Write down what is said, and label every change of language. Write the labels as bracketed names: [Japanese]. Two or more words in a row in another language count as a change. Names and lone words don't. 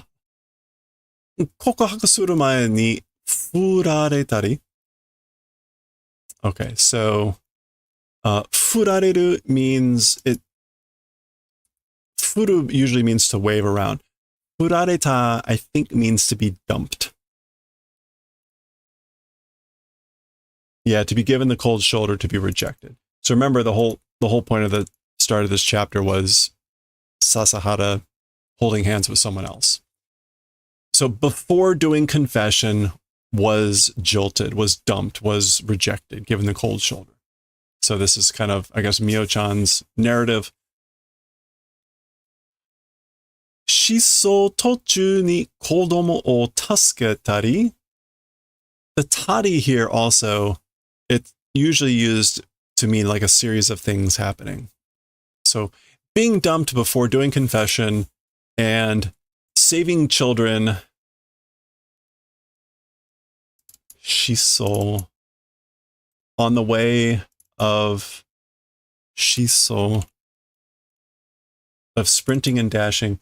[Japanese] 告白する前に振られたり [English] Okay, so 振られる means it 振る usually means to wave around. 振られた I think means to be dumped. Yeah, to be given the cold shoulder, to be rejected. So remember the whole point of the start of this chapter was Sasahara holding hands with someone else. So before doing confession, was jilted, was dumped, was rejected, given the cold shoulder. So this is kind of, I guess, Mio-chan's narrative. [Japanese] 疾走途中に子供を助けたり. [English] The tari here also, it's usually used to mean like a series of things happening. So being dumped before doing confession and saving children. Shiso, on the way of Shiso, of sprinting and dashing.